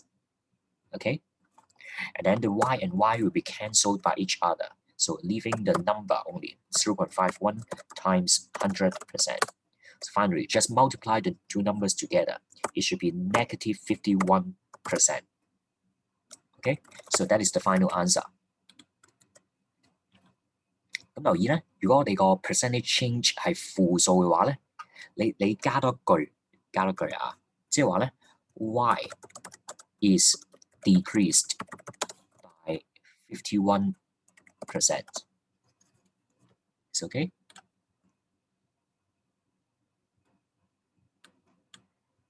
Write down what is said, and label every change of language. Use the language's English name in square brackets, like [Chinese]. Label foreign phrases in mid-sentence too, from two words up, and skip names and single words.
[English] Okay, and then the y and y will be cancelled by each other. So leaving the number only, 0.51 times 100%. So finally, just multiply the two numbers together. It should be negative 51%. Okay, so that is the final answer. [Cantonese] 咁留意咧，如果我哋個 [English] percentage change [Cantonese] 係負數嘅話咧，你加多句啊，即係話咧 [English] y is decreased by 51%. It's okay.